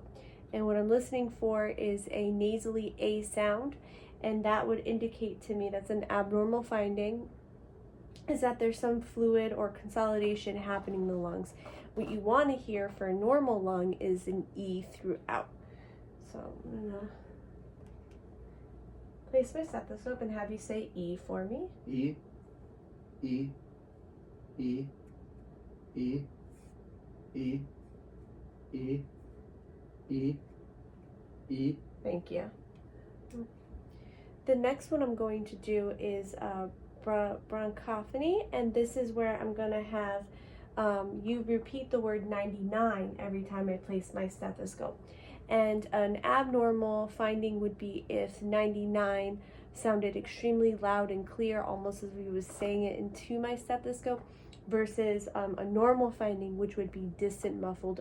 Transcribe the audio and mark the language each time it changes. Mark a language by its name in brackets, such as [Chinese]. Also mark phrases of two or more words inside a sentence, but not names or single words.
[English] And what I'm listening for is a nasally A sound, and that would indicate to me that's an abnormal finding, is that there's some fluid or consolidation happening in the lungs. What you want to hear for a normal lung is an E throughout. So I'm gonna place my stethoscope and have you say E for me. E, E, E, E, E, E, E, E. Thank you. The next one I'm going to do is bronchophony, and this is where I'm going to have you repeat the word 99 every time I place my stethoscope. And an abnormal finding would be if 99 sounded extremely loud and clear, almost as if he was saying it into my stethoscope, versus a normal finding, which would be distant, muffled.